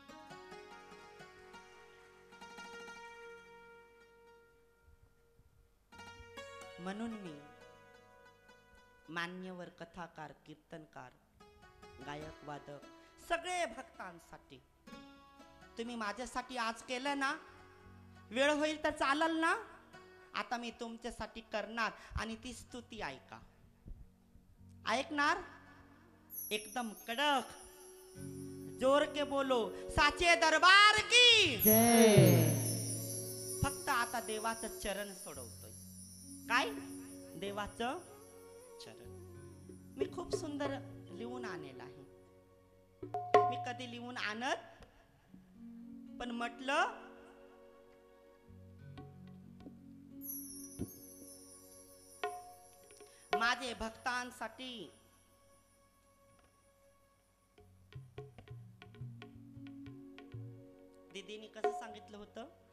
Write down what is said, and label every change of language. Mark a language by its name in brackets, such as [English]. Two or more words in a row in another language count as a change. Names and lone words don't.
[Marathi] म्हणून मी मान्यवर, कथाकार, कीर्तनकार, गायक, वादक सगळे भक्तांसाठी तुम्ही माझ्यासाठी आज केलं ना, वेळ होईल तर चालल ना, आता मी तुमच्यासाठी करणार. आणि ती स्तुती ऐका, ऐकणार? एकदम कडक, [Hindi] जोर के बोलो, साचे दरबार की जय. [Marathi] फक्त आता देवाचं चरण सोडवतोय. काय? देवाचं चरण. मी खूप सुंदर लिहून आणेल आहे. मी कधी लिहून आणत, पण म्हटलं माझे भक्तांसाठी दीदीने कसं सांगितलं होतं?